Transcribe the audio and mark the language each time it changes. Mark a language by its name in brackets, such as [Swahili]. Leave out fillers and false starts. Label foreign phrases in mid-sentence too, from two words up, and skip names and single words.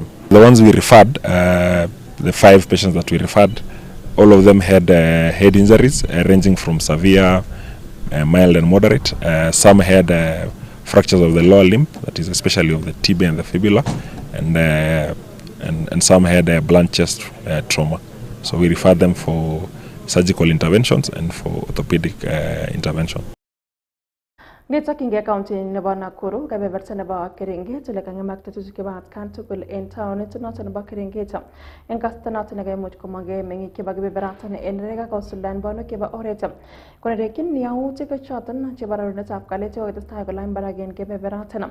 [English] The ones we referred, the 5 patients that we referred, all of them had head injuries ranging from severe, mild and moderate. Some had fractures of the lower limb, that is especially of the tibia and the fibula, and some had blunt chest trauma. So we referred them for surgical interventions and for orthopedic intervention. [Kalenjin] Nitokinge county nebo Nakuru kebeberta nebo Keringet ole kangemak tetutik chebo atkan tugul en taonit noton nebo Keringet. En kasarta noton nekaimuch komong'e meng'ik chebo kebeberatan en nekakakosuldaen bonwek chebo oret. Konerekyin yautik choton chebo rorunetab kalyet chekokotestai kolany barak en kebeberatan.